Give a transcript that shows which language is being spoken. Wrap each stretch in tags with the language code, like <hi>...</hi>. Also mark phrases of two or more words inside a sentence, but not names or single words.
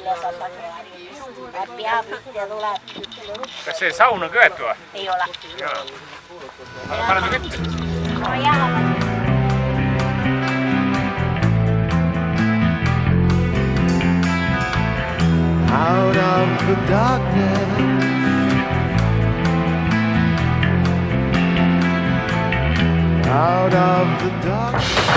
<et>Kas see saun on köetu või? Ei ole. Aga paneme kütte. No jah.</et> <en>Out of the darkness, out of the darkness.</en>